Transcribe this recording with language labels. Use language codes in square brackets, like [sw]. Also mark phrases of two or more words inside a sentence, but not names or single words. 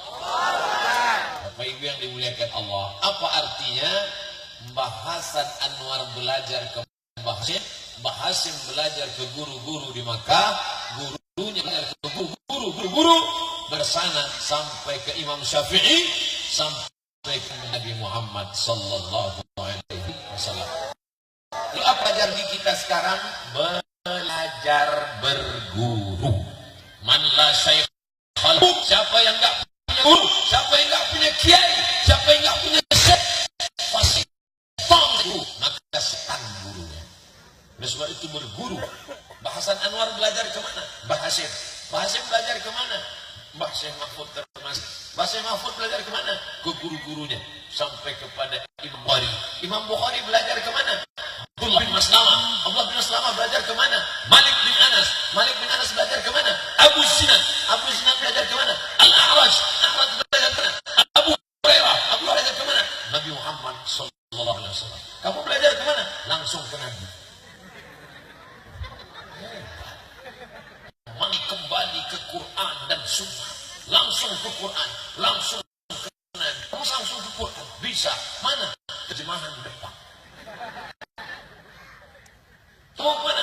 [id] Bapak Ibu yang dimuliakan Allah, apa artinya Mbah Hasan Anwar belajar ke Mbah Hasyim, Mbah Hasyim belajar ke guru-guru di Makkah, gurunya belajar ke guru-guru bersanad sampai ke Imam Syafi'i, sampai ke Nabi Muhammad [ar] صلى الله عليه وسلم. [id] Lalu apa ajar di kita sekarang? Belajar berguru. [ar] من لا شيخ خلو. [id] Siapa yang enggak punya guru, siapa yang enggak punya kiai, siapa yang enggak punya syekh, pasti guru, maka setan gurunya. Oleh sebab itu berguru. Mbah Hasan Anwar belajar ke mana? Mbah Hasyim. Mbah Hasyim belajar ke mana? Mbah Syekh Mahfud Termasi. Mbah Syekh Mahfud belajar ke mana? Ke guru-gurunya sampai kepada Imam Bukhari. Imam Bukhari belajar ke mana? Abdullah bin Maslamah. Abdullah bin Maslamah belajar ke mana? Malik bin Anas. Malik bin Anas belajar ke mana? Abu Sinan. Abu Sinan belajar ke mana? Al-A'raj. Al-A'raj belajar ke mana? Abu Hurairah. Abu Hurairah belajar ke mana? Nabi Muhammad [ar] صلى الله عليه وسلم. [id] Kamu belajar ke mana? Langsung ke Nabi. Mari kembali ke Quran dan Sunnah. Langsung ke Quran, langsung ke Nabi. Kamu langsung ke Quran, bisa. Mana? Terjemahan depan. Mau mana?